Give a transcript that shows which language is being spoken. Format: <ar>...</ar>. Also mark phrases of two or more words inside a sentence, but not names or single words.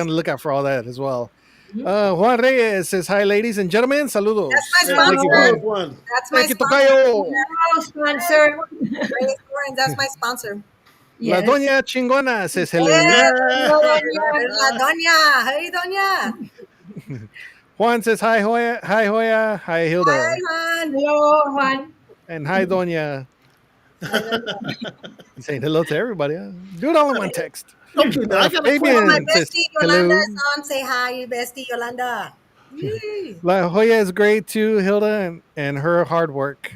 <en>on the lookout for all that as well. Juan Reyes says hi, ladies and gentlemen. Saludos. That's my Hey, Thank you, sponsor. Juan. One. That's my Thank you, sponsor. Tocayo. Hello, sponsor. Reyes Florence, that's my sponsor. La Yes. Doña Chingona says hello. Yeah. Hello, There's La Doña. Hey, Doña. Juan says hi, Hoya. Hi, Hoya. Hi, Hilda. Hi, Juan. Hello, Juan. And hi, Doña. He's saying hello to everybody. Huh? Do it all in one text. Okay, now I got a Fabian My says bestie Yolanda hello. is on. Say hi, bestie Yolanda. Yay. La Jolla is great too, Hilda, and her hard work.</en>